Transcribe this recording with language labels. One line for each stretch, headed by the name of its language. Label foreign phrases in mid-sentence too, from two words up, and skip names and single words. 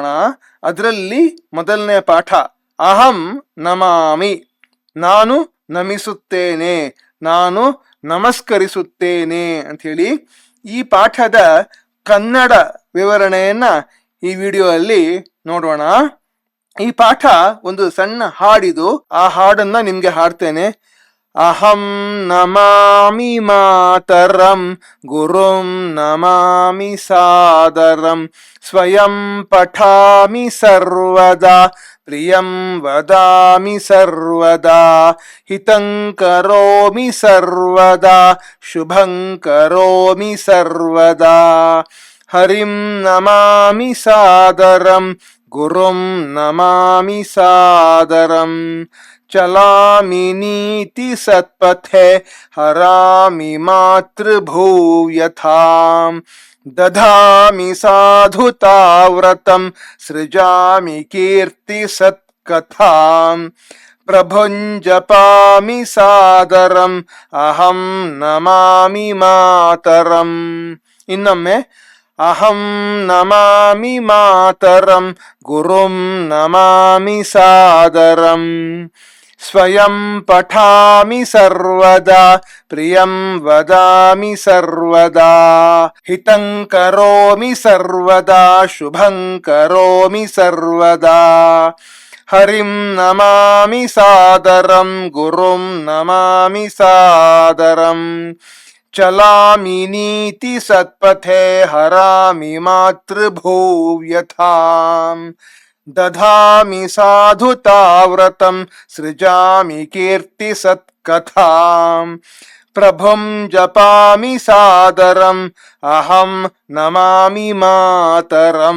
Kannada: ಅದರಲ್ಲಿ ಮೊದಲನೇ ಪಾಠ
Sanskrit: ಅಹಂ ನಮಾಮಿ,
Kannada: ನಾನು ನಮಿಸುತ್ತೇನೆ, ನಾನು ನಮಸ್ಕರಿಸುತ್ತೇನೆ ಅಂತ ಹೇಳಿ ಈ ಪಾಠದ ಕನ್ನಡ ವಿವರಣೆಯನ್ನ ಈ ವಿಡಿಯೋದಲ್ಲಿ ನೋಡೋಣ. ಈ ಪಾಠ ಒಂದು ಸಣ್ಣ ಹಾಡಿದು, ಆ ಹಾಡನ್ನ ನಿಮ್ಗೆ ಹಾಡ್ತೇನೆ.
Sanskrit: ಅಹಂ ನಮಾಮಿ ಮಾತರಂ ಗುರುಂ ನಮಾಮಿ ಸಾದರಂ ಸ್ವಯಂ ಪಠಾಮಿ ಸರ್ವದಾ ಪ್ರಿಯಂ ವದಾಮಿ ಸರ್ವದಾ ಹಿತಂ ಕರೋಮಿ ಸರ್ವದಾ ಶುಭಂ ಕರೋಮಿ ಸರ್ವದಾ ಹರಿಂ ನಮಾಮಿ ಸಾದರಂ ಗುರುಂ ನಮಾಮಿ ಸಾದರಂ ಚಲಾಮಿ ನೀತಿ ಸತ್ಪಥೆ ಹರಾಮಿ ಮಾತೃಭೂಯಥಾಂ ದಧಾಮಿ ಸಾಧುತಾವ್ರತಂ ಸೃಜಾಮಿ ಕೀರ್ತಿ ಸತ್ಕಥಾಂ ಪ್ರಭುಂಜಪಾಮಿ ಸಾದರಂ ಅಹಂ ನಮಾಮಿ ಮಾತರಂ. ಇನ್ನೊಮ್ಮೆ ಅಹಂ ನಮಾಮಿ ಮಾತರಂ ಗುರುಂ ನಮಾಮಿ ಸಾದರಂ ಸ್ವಯಂ ಪಠಾಮಿ ಸರ್ವದಾ ಪ್ರಿಯಂ ವದಾಮಿ ಸರ್ವದಾ ಹಿತಂ ಕರೋಮಿ ಸರ್ವದಾ ಶುಭಂ ಕರೋಮಿ ಸರ್ವದಾ ಹರಿಂ ನಮಾಮಿ ಸಾದರಂ ಗುರುಂ ನಮಾಮಿ ಸಾದರಂ ಚಲಾಮಿ ನೀತಿ ಸತ್ಪಥೆ ಹರಾಮಿ ಮಾತೃಭೂವ್ಯಥಾಂ ದಧಾಮಿ ಸಾಧುತಾವ್ರತಂ ಸೃಜಾಮಿ ಕೀರ್ತಿ ಸತ್ಕಥಾಂ ಪ್ರಭುಂ ಜಪಾಮಿ ಸಾದರಂ ಅಹಂ ನಮಾಮಿ ಮಾತರಂ.